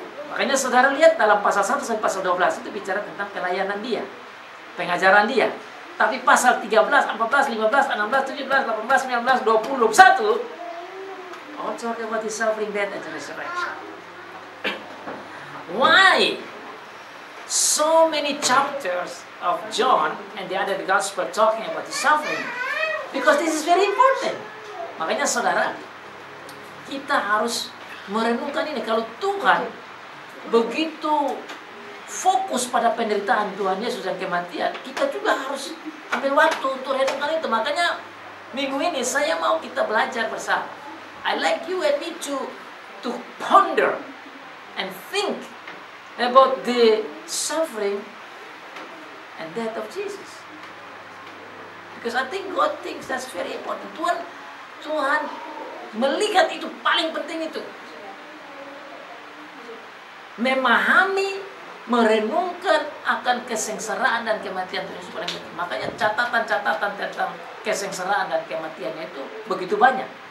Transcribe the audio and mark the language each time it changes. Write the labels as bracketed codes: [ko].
[id] Makanya saudara lihat dalam pasal 1 sampai pasal 12 itu bicara tentang pelayanan dia, pengajaran dia. Tapi pasal 13, 14, 15, 16, 17, 18, 19, 20, 21 [en] all talk about his suffering, death, and resurrection. Why so many chapters of John and the other gospel talking about the suffering? Because this is very important. [id] Makanya saudara, kita harus merenungkan ini. Kalau Tuhan begitu fokus pada penderitaan Tuhan Yesus dan kematian, kita juga harus ambil waktu untuk renungkan itu. Makanya minggu ini saya mau kita belajar bersama. [en] I like you and me to ponder and think about the suffering and death of Jesus. Because I think God thinks that's very important. [id] Tuhan melihat itu paling penting itu. Memahami, merenungkan akan kesengsaraan dan kematian Tuhan Yesus paling penting. Makanya catatan-catatan tentang kesengsaraan dan kematiannya itu begitu banyak.